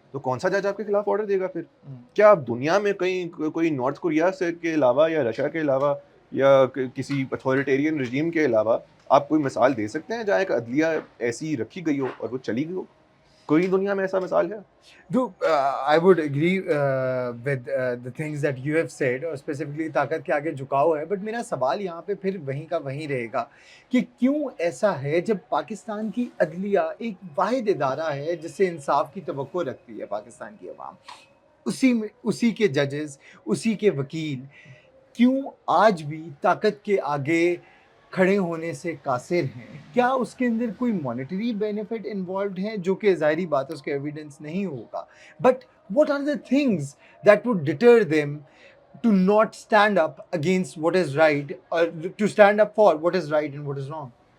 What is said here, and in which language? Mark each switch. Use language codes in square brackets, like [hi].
[ur] تو کون سا جج آپ کے خلاف آرڈر دے گا پھر؟ کیا آپ دنیا میں کہیں کوئی نارتھ کوریا سے کے علاوہ یا رشیا کے علاوہ یا کسی اتھارٹیرین رجیم کے علاوہ آپ کوئی مثال دے سکتے ہیں جہاں ایک عدلیہ ایسی رکھی گئی ہو اور وہ چلی گئی ہو؟ کوئی دنیا میں ایسا مثال ہے؟ [en] I would agree with the things that you have said, اور specifically [ur] طاقت کے آگے جھکاؤ ہے. بٹ میرا سوال یہاں پہ پھر وہیں کا وہیں رہے گا کہ کیوں ایسا ہے جب پاکستان کی عدلیہ ایک واحد ادارہ ہے جس سے انصاف کی توقع رکھتی ہے پاکستان کی عوام, اسی کے ججز, اسی کے وکیل, کیوں آج بھی طاقت کے آگے کھڑے ہونے سے قاصر ہیں؟ کیا اس کے اندر کوئی مانیٹری بینیفٹ انوالوڈ ہیں جو کہ ظاہری بات ہے اس کا ایویڈنس نہیں ہوگا, but [en] what are the things that would deter them to not stand up against what is right, or to stand up for what is right and what is wrong?